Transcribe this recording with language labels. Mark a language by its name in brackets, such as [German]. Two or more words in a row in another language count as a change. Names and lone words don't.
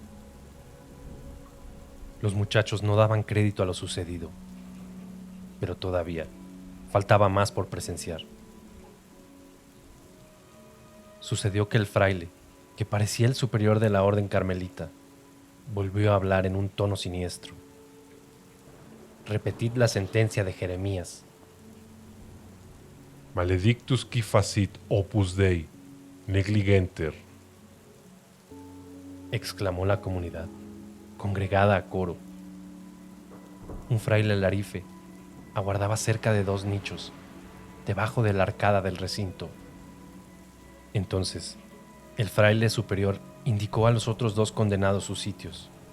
[Spanish] Los muchachos no daban crédito a lo sucedido, pero todavía faltaba más por presenciar. Sucedió que el fraile, que parecía el superior de la orden carmelita, volvió a hablar en un tono siniestro. Repetid la sentencia de Jeremías. [Latin] Maledictus qui facit opus Dei, negligenter. [Spanish] Exclamó la comunidad, congregada a coro. Un fraile alarife aguardaba cerca de 2 nichos, debajo de la arcada del recinto. Entonces, el fraile superior indicó a los otros 2 condenados sus sitios.